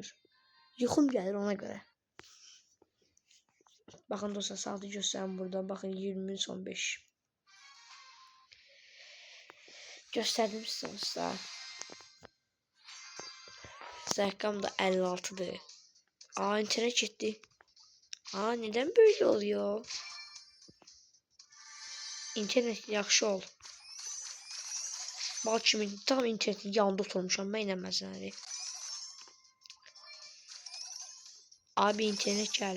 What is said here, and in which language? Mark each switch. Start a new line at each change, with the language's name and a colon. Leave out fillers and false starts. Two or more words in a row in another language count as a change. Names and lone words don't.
Azerbaijani: Yuxum gəlir ona görə. Baxın dostlar, saatı göstərim burada. Baxın 20:15. Göstərdim sizə dostlar. Zərqam da 56'dır.
Turkish: İnternet gitti. Neden böyle oluyor?
Azerbaijani: İnternet yaxşı ol.
Turkish: Bak şimdi tam internetin yanında oturmuşam. Ben inəməzləri. Abi internet gel.